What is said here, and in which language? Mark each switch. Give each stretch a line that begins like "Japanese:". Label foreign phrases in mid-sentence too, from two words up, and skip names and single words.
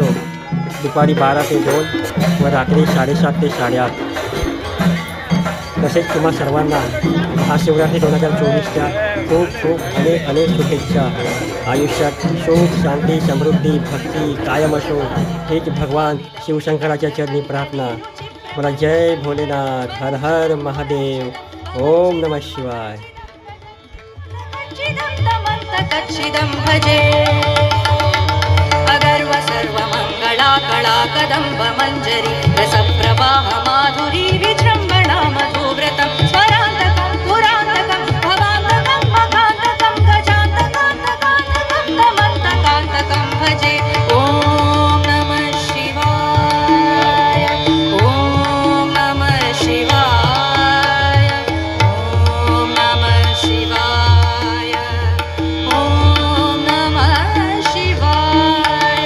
Marathi: दुपारी 12 ते 2 व रात्री 7:30 ते 8:30. तसेच तुम्हा सर्वांना महाशिवरात्री 2024च्या खूप खूप अनेक शुभेच्छा. आयुष्यात सुख शांती समृद्धी भक्ती कायम असो हीच भगवान शिवशंकराच्या चरणी प्रार्थना. मला जय भोलेनाथ. हर हर महादेव.
Sanskrit: ओम नमः शिवाय. कच्चिदं भजे अगर्व सर्वमङ्गला कला कदम्ब मञ्जरी रसप्रवाह माधुरी विजृम्भणा मधुव्रतं स्वरान्तकं पुरान्तकं भवान्तकं मकान्तकं गजान्तकान्तकान्तकं तमन्तकान्तकं भजे. ॐ नमः शिवाय. ॐ नमः शिवाय. ॐ नमः शिवाय. ॐ नमः शिवाय.